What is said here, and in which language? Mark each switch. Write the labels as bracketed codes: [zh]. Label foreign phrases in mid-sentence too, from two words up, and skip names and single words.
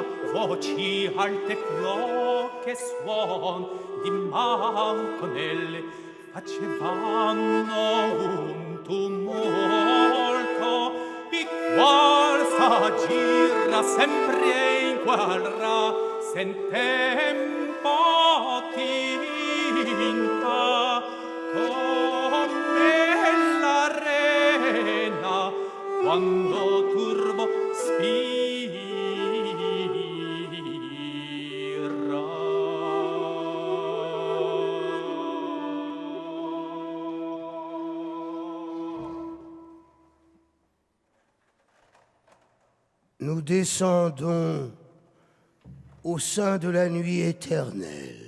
[it] voci alte fioche suon di manconelle facevano un tumulto, i qual s'aggira sempre in guerra sen tempo tinta, come l'arena quando turbo spira. [fr] Nous descendons au sein de la nuit éternelle.